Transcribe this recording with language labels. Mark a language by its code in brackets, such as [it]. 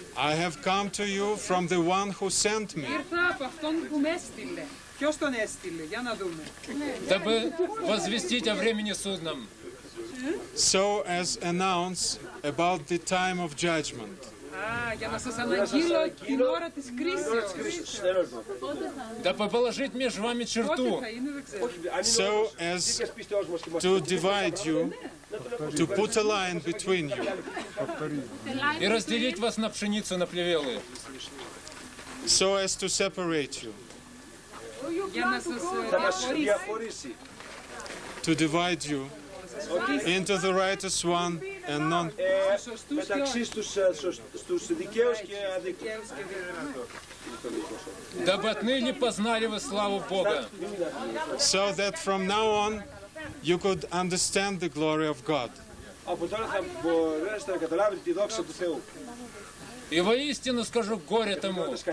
[en] I have come to you from the one who sent me. [el] Ήρθα από αυτόν που με έστειλε. Ποιος τον έστειλε, για να δούμε. [ru] Дабы возвестить о времени судном. [en] So as announce about the time of judgment. [el] Για να σας αναγγείλω την ώρα της κρίσεως. [ru] Дабы положить между вами черту. [el] Πότε θα είναι, δεν ξέρω. [en] So as to divide you, to put a line between you. [ru] И разделить вас на пшеницу, на плевелы. [en] So as to separate you. [el] Για να σας διαχωρίσει. [en] To divide you into the righteous one and non. [el] Μεταξύ στους δικαίους και αδίκους. [ru] Дабы отныне познали вы славу Бога. [en] So that from now on you could understand the glory of God. [el] Από τώρα θα μπορέσετε να καταλάβετε τη δόξα του Θεού. [ru] И воистину скажу горе тому.